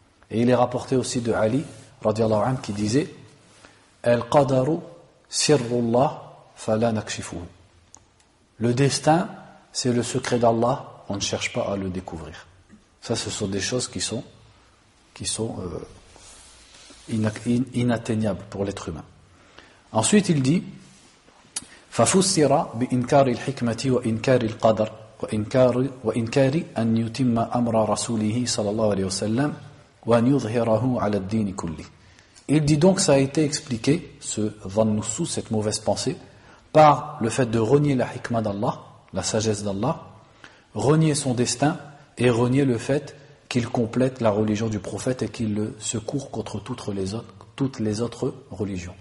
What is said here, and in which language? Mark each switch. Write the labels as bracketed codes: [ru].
[fr] Et il est rapporté aussi de Ali, radiallahu anhu, qui disait [ar] Al-qadaru sirrullah fala nakshifuhu. [fr] Le destin, c'est le secret d'Allah, on ne cherche pas à le découvrir. Ça, ce sont des choses qui sont inatteignables pour l'être humain. Ensuite, il dit [ar] ففسر بإنكار الحكمة وإنكار القدر وإنكار أن يتم أمر رسوله صلى الله عليه وسلم وأن يظهره على الدين كله. [fr] Il dit donc, ça a été expliqué, ce dhann-nussou, cette mauvaise pensée, par le fait de renier la hikmah d'Allah, la sagesse d'Allah, renier son destin et renier le fait qu'il complète la religion du prophète et qu'il le secourt contre toutes les autres religions.